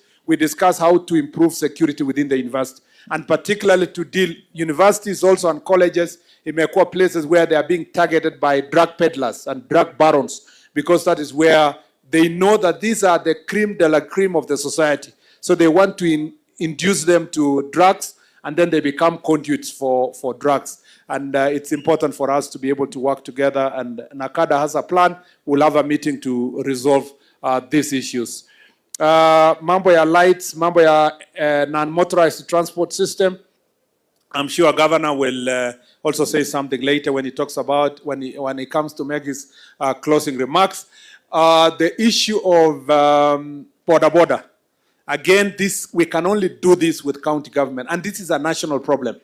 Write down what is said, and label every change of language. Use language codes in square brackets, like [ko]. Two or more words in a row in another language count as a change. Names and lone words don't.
[en] We discuss how to improve security within the university, and particularly to deal universities also and colleges in places where they are being targeted by drug peddlers and drug barons, because that is where they know that these are the [fr] creme de la creme [en] of the society. So they want to induce them to drugs, and then they become conduits for drugs. And it's important for us to be able to work together, and NACADA has a plan. We'll have a meeting to resolve these issues. [sw] Mambo ya lights, mambo ya [en] non-motorized transport system. I'm sure Governor will also say something later when he talks about, when he comes to make his closing remarks. The issue of border. Again, we can only do this with county government, and this is a national problem.